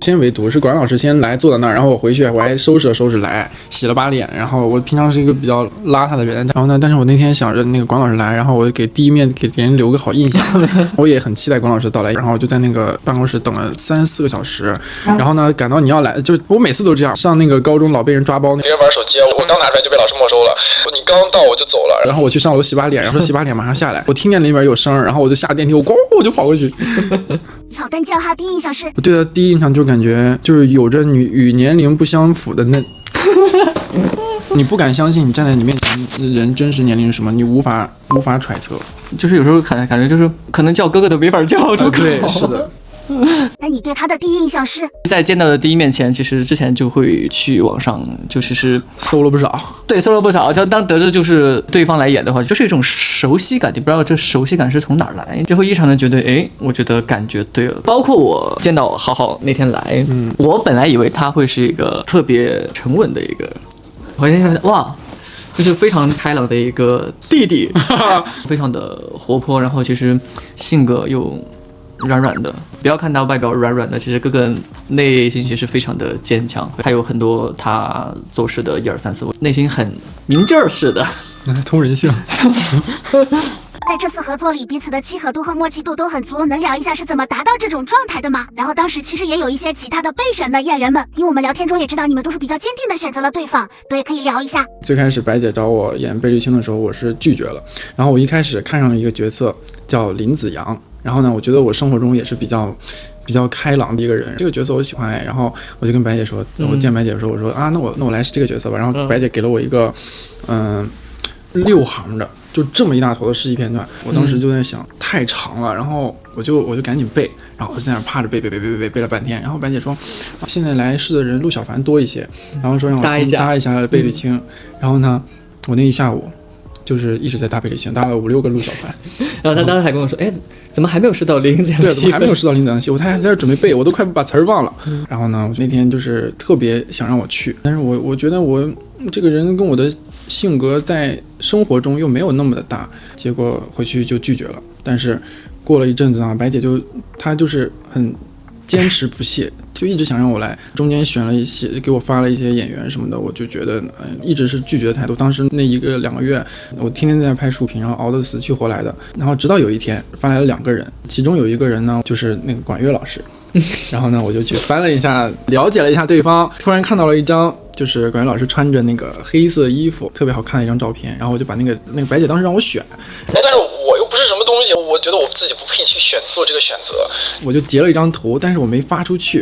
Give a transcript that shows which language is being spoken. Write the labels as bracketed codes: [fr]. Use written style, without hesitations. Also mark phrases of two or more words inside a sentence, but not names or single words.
[zh] 先圍讀是管老師先來坐在那兒，然後我回去我還收拾了收拾來，洗了把臉，然後我平常是一個比較邋遢的人，然後呢，但是我那天想着那個管老師來，然後我給第一面給人留個好印象，我也很期待管老師的到來，然後我就在那個辦公室等了3-4個小時，然後呢，趕到你要來，就是我每次都這樣，上那個高中老被人抓包，別人玩手機，我剛拿出來就被老師沒收了，你剛到我就走了，然後我去上樓洗把臉，然後洗把臉馬上下來，我聽見裡面有聲，然後我就下電梯，我就跑過去。好，但叫他第一印象是？我對他第一印象就感覺就是有着与年齡不相符的那，你不敢相信你站在你面前人真實年齡是什麼，你無法揣測，就是有時候感覺就是可能叫哥哥都沒法叫出口。对，是的。那你對他的第一印象是？在見到的第一面前，其實之前就會去網上就是搜了不少，對，搜了不少。就當得知就是對方來演的話，就是一種熟悉感，你不知道這熟悉感是從哪兒來，就會異常的覺得，我覺得感覺對了。包括我見到浩浩那天來，我本來以為他會是一個特別沉穩的一個，我那天想哇。就是非常開朗的一個弟弟，非常的活潑，然後其實性格又軟軟的，不要看他外表軟軟的，其實哥哥內心其實非常的堅強，還有很多他做事的1、2、3、4，內心很明鏡似的，通人性。在這這次合作裡彼此的契合度和默契度都很足，能聊一下是怎麼達到這種狀態的嗎？然後當時其實也有一些其他的備選的演員們，因為我們聊天中也知道你們都是比較堅定的選擇了對方，对，可以聊一下。最開始白姐找我演貝綠青的時候，我是拒絕了。然後我一開始看上了一個角色叫林子陽，然後呢，我覺得我生活中也是比較開朗的一個人，這個角色我喜歡。然後我就跟白姐說，我見白姐的時候，我說啊，那我來是這個角色吧。然後白姐給了我一個6行的，就這麼一大頭的示意片段。我當時就在想，太長了，然後我就趕緊背，然後我就在那趴着背了半天。然後白姐說，現在來试的人陆小凡多一些，然后說讓我先搭一下貝綠青。然後呢，我那一下午就是一直在搭貝綠青，搭了5-6個陸小凡。然后他当时还跟我说，哎，怎么还没有试到林子阳的戏？对，怎么还没有试到林子阳的戏？我还在这准备背，我都快把詞兒忘了。然後呢，我那天就是特別想讓我去，但是我覺得我這個人跟我的性格在生活中又沒有那麼的大，結果回去就拒絕了。但是過了一陣子啊，白姐她就是很堅持不懈，就一直想讓我來，中間選了一些，給我發了一些演員什麼的，我就覺得一直是拒絕的態度。當時那1個2個月，我天天在拍書評，然後熬得死去活來的。然後直到有一天發來了2個人，其中有一個人呢就是那個管樂老師，然後呢我就去翻了一下，了解了一下對方，突然看到了一張就是管樂老師穿着那個黑色衣服特別好看的一張照片，然後我就把那個白姐當時讓我選，但是我又不是什麼東西，我覺得我自己不配去做這個選擇，我就截了一張圖，但是我沒發出去。